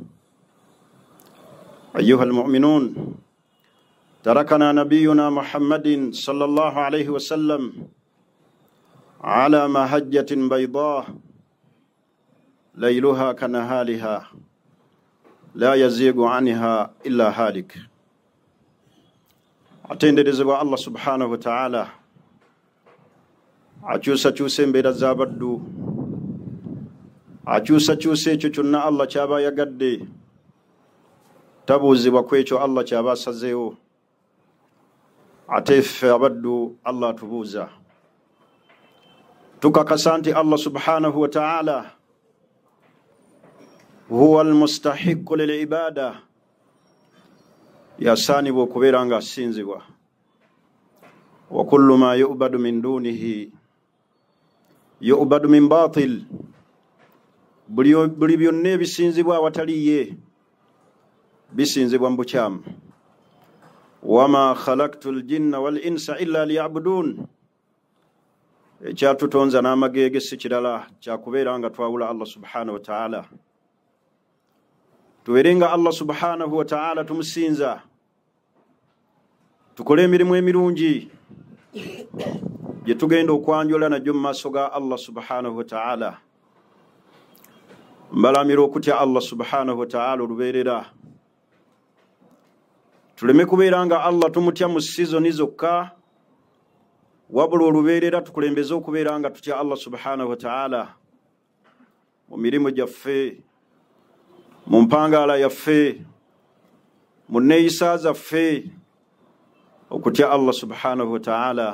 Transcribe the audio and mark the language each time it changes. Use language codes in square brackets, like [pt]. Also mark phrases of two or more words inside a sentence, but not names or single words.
[ar] أيها المؤمنون، تركنا نبينا محمد صلى الله عليه وسلم على مهجة بيضاء ليلها كنهارها لا يزيغ عنها إلا هالك. [lg] atenderezebwa Allah [ar] سبحانه وتعالى [lg] akyusa embeera z'abaddu, akyusa ekyo kyonna Allah kyaba yagadde, tabuuzibwa ku ekyo Allah kyaba asazeewo. Ate ffe abaddu Allah atubuuza. Tukakasa nti Allah [ar] سبحانه وتعالى هو المستحق للعبادة, [lg] yasaanibwa okubeera nga asinzibwa. [ar] وكل ما يعبد من دونه يعبد من باطل, [lg] buli byonna ebisinzibwa awatali ye bisinzibwa mu bukyamu. [ar] وما خلقت الجن والإنس إلا ليعبدون, [lg] ekyatutonza n'amagege si kirala kyakubeera nga twawula Allah [ar] سبحانه وتعالى. [lg] Tubeerenga Allah [ar] سبحانه وتعالى [lg] tumusinza, tukole emirimu emirungi gye tugenda okwanjola najjo mu maaso ga Allah [ar] سبحانه وتعالى. [lg] Mbalamira okutya Allah [ar] سبحانه وتعالى [lg] olubeerera. Tuleme kubeera nga Allah tumutya mu sizoni zokka, wabula olubeerera tukulembeze okubeera nga tutya Allah [ar] سبحانه وتعالى [lg] mu mirimu gyaffe, mu mpangaala yaffe, mu neeyisa zaffe, okutya Allah [ar] سبحانه وتعالى.